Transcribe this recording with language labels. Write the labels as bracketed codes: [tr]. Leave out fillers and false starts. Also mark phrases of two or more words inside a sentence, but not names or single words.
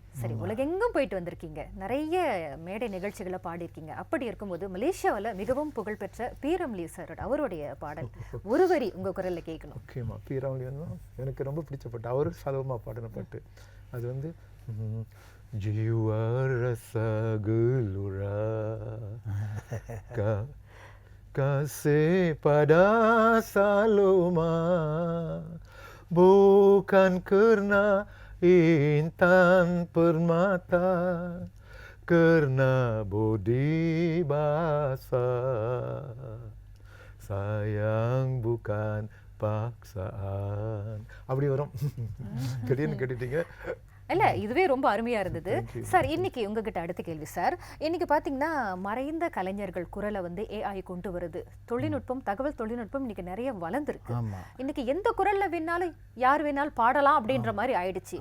[ta] சரி, உலகெங்கும் போயிட்டு வந்திருக்கீங்க, நிறைய மேடை நிகழ்ச்சிகளை பாடியிருக்கீங்க. அப்படி இருக்கும்போது மலேசியாவில் மிகவும் புகழ்பெற்ற பீரம்லி சார் அவருடைய பாடல் ஒரு வரி உங்கள் குரலில் கேட்கணும். முக்கியமாக பீரம்லி வந்து எனக்கு ரொம்ப பிடிச்ச பாட்டு. அவரு சலவமாக பாடின பாட்டு. அது வந்து ஜீவா ரசகுலுரா [ms] kasih pada Saloma bukan karena intan permata, karena budi basa, sayang bukan paksaan. [ta] அப்படி வரும். திடீர்னு கேட்டுட்டீங்க. இல்ல, இதுவே ரொம்ப அருமையா இருந்தது சார். இன்னைக்கு உங்ககிட்ட அடுத்த கேள்வி சார். இன்னைக்கு பாத்தீங்கன்னா மறைந்த கலைஞர்கள் குரலை வந்து AI கொண்டு வருது. தொழில்நுட்பம், தகவல் தொழில்நுட்பம் இன்னைக்கு நிறைய வளர்ந்துருக்கு. இன்னைக்கு எந்த குரல்ல வேணாலும் யார் வேணாலும் பாடலாம் அப்படின்ற மாதிரி ஆயிடுச்சு.